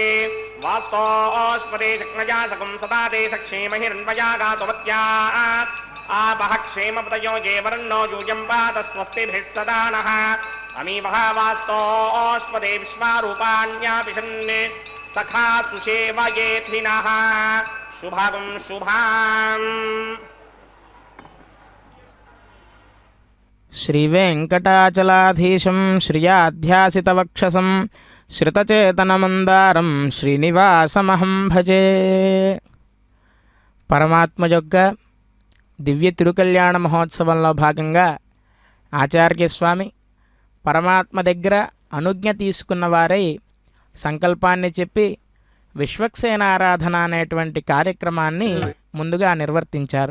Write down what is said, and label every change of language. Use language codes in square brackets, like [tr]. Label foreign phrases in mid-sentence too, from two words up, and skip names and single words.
[sa] वास्तोष्पदे शक्नजा सकं सदा ते सक्षेमहिरन्वया गातुवत्या आपः क्षेमपतयो जेवरन्नो यूयं पात स्वस्तिभिः सदा नः. अमीवः वास्तोष्पदे विश्वारूपाण्यापिशन् सखा सुषेवयेथिनः. शुभगं शुभाम्. శ్రీవేంకటాచలాధీశం శ్రియాధ్యాసితవక్షసం శ్రుతచేతనమందారం శ్రీనివాసమహం భజే. [te] పరమాత్మ యొక్క దివ్య తిరుకల్యాణ మహోత్సవంలో భాగంగా ఆచార్యస్వామి పరమాత్మ దగ్గర అనుజ్ఞ తీసుకున్న వారై సంకల్పాన్ని చెప్పి విశ్వక్సేనారాధన అనేటువంటి కార్యక్రమాన్ని ముందుగా నిర్వర్తించారు.